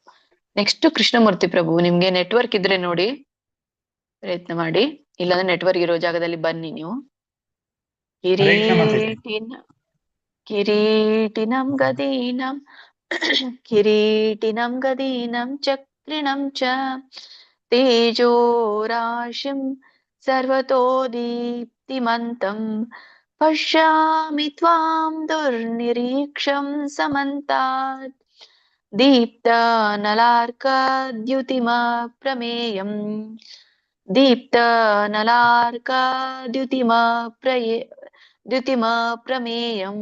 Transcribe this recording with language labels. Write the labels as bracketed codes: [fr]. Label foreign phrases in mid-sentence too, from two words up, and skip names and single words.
[kn] ನೆಕ್ಸ್ಟ್ ಕೃಷ್ಣಮೂರ್ತಿ ಪ್ರಭು, ನಿಮ್ಗೆ ನೆಟ್ವರ್ಕ್ ಇದ್ರೆ ನೋಡಿ ಪ್ರಯತ್ನ ಮಾಡಿ, ಇಲ್ಲಾಂದ್ರೆ ನೆಟ್ವರ್ಕ್ ಇರೋ ಜಾಗದಲ್ಲಿ ಬನ್ನಿ ನೀವು. [sa] ಕಿರೀಟಿನಂ ಗದೀನಂ ಕಿರೀಟಿನಂ ಗದೀನಂ ಚಕ್ರಿಣಂ ಚ ತೇಜೋ ರಾಶಿಂ ಸರ್ವತೋ ದೀಪ್ತಿಮಂತಂ ಪಶ್ಯಾಮಿ ತ್ವಾಂ ದುರ್ನಿರೀಕ್ಷಂ ಸಮಂತಾತ್ ದೀಪ್ತನಲಾರ್ಕದ್ಯುತಿಮ ಪ್ರಮೇಯಂ ದ್ಯುತಿಮ ಪ್ರಮೇಯಂ.